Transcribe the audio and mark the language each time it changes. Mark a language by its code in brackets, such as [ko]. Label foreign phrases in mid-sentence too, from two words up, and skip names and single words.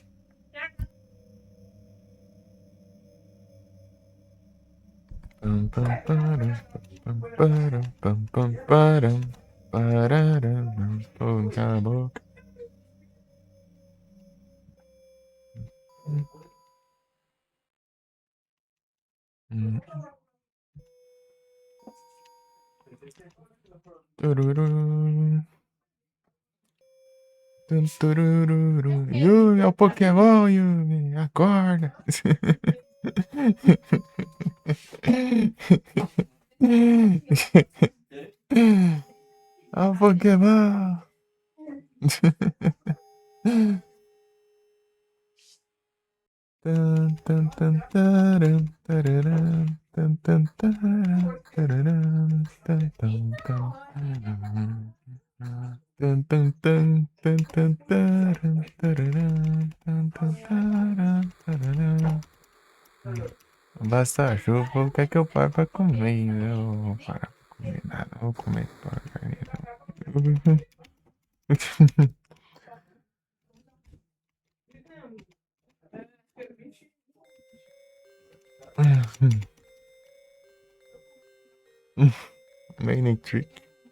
[pt] Pam, pam, param, pam, param, pam, pam, param, pararam, pô, cala a boca. Tururu. Turururu. Yumi, é o Pokémon, Yumi. Acorda. É o Pokémon. Tan, tan, tan, taran, tararam, tan, tan, taran, tararam, tan, tan, tan. Tan, tan, tan, tan, tan, taran, tararam, tan, tan, taran, tararam. Basta a chuva, o que é que eu paro pra comer? Eu não vou parar pra comer nada, não vou comer porcaria não. [en] Main trick.